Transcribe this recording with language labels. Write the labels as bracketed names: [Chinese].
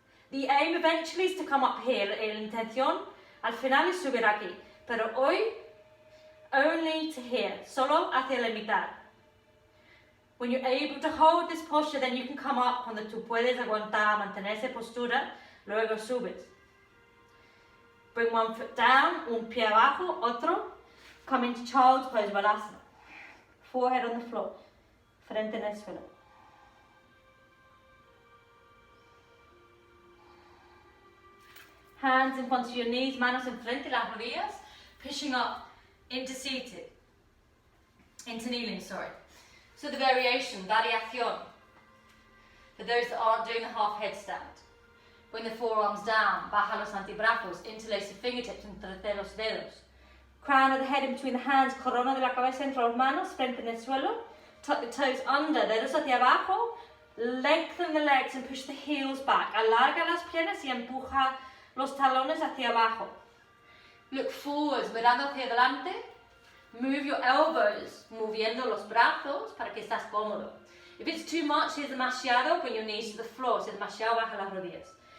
[English] The aim eventually is to come up here, [Spanish] la intención al final es subir aquí, pero hoy, [English] only to here, [Spanish] solo hacia la mitad. [English] When you're able to hold this posture, then you can come up, [Spanish] cuando tú puedes aguantar, mantener esa postura, luego subes. [English] Bring one foot down, [Spanish] un pie abajo, otro. [English] Come into child's pose, balasana. Forehead on the floor, [Spanish] frente en el suelo. [English] Hands in front of your knees, [Spanish] manos enfrente, las rodillas, [English] pushing up into seated, into kneeling, sorry. So the variation, [Spanish] variación, [English] for those that aren't doing the half headstand. Bring the forearms down, [Spanish] baja los antebrazos, [English] interlace the fingertips, [Spanish] entrete los dedos. [English] Crown of the head in between the hands, [Spanish] corona de la cabeza entre las manos, frente en el suelo. [English] Tuck the toes under, [Spanish] dedos hacia abajo. [English] Lengthen the legs and push the heels back. [Spanish] Alarga las piernas y empuja los talones hacia abajo. [English] Look forwards, [Spanish] mirando hacia adelante. [English] Move your elbows, [Spanish] moviendo los brazos para que estás cómodo. [English] If it's too much, [Spanish] si es demasiado, [English] bring your knees to the floor. [Spanish] Si es demasiado, baja las rodillas.